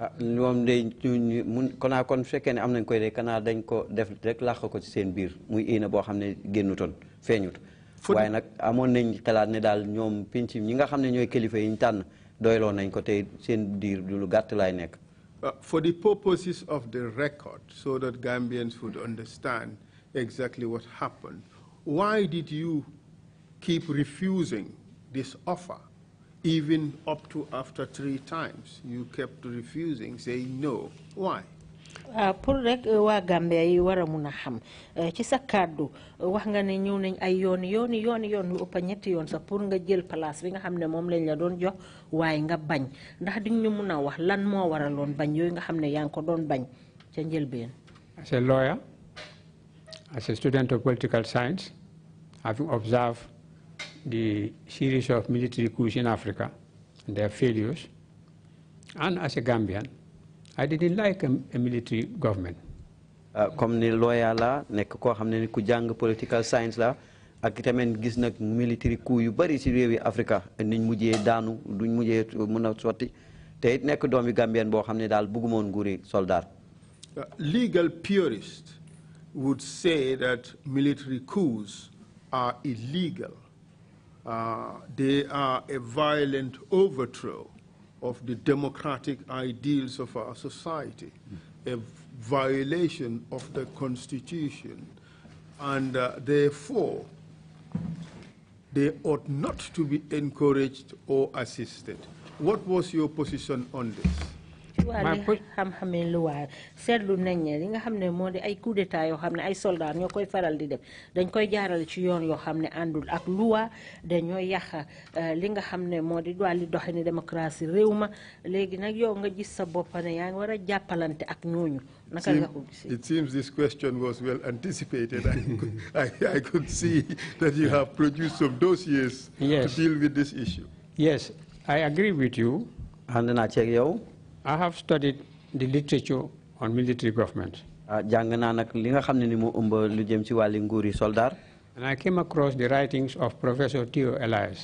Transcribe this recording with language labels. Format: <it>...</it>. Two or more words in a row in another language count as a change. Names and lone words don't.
<en>For the purposes of the record, so that Gambians would understand exactly what happened, why did you keep refusing this offer? Even up to after 3 times, you kept refusing, saying no. Why?</en> <wo>Pour rek waa Gambia yi war a mun a xam ci sa kàddu wax nga ne ñëw nañ ay yoon lu ëpp ñetti yoon sax pour nga jël place bi nga xam ne moom lañ la doon jox waaye nga bañ ndax di ñu mun a wax lan moo waraloon bañ yooyu nga xam ne yaa ngi ko doon bañ ca njëlbeen.</wo> <en>As a lawyer, as a student of political science, having observed the series of military coups in Africa and their failures, and as a Gambian, I didn't like a military government.</en> <wo>Comme ni lawyer la nek ko xamne ku jang</wo> <en>political science</en> <wo>la ak tamen gis nak</wo> <en>military coup</en> <wo>yu bari ci rewi Africa niñ mujjé daanu duñ mujjé mëna soti té it nek doomi Gambien bo xamne dal bëggumon nguri soldat.</wo> <en>Legal purists would say that military coups are illegal. They are a violent overthrow of the democratic ideals of our society. a violation of the Constitution, and therefore they ought not to be encouraged or assisted. What was your position on this?</en> <wo>xam-xamee luwaa seetlu nañ ne li nga xam ne moo di ay</wo> <fr>coup d'état</fr> <wo>yoo xam ne ay soldats ñoo koy faral di def dañ koy jaarale ci yoon yoo xam ne àndul ak luwaa dañoo yàq li nga xam ne moo di wàlli doxini démocratie réew ma léegi nag yow nga gis sa bopp ne yaa ngi war a jàppalante ak ñooñu naka nga ko gisee.</wo> <en>It seems this question was well anticipated. I could see that you have produced some dossiers to deal with this issue. Yes, I agree with you. I have studied the literature on military government. And I came across the writings of Professor Theo Elias.</en>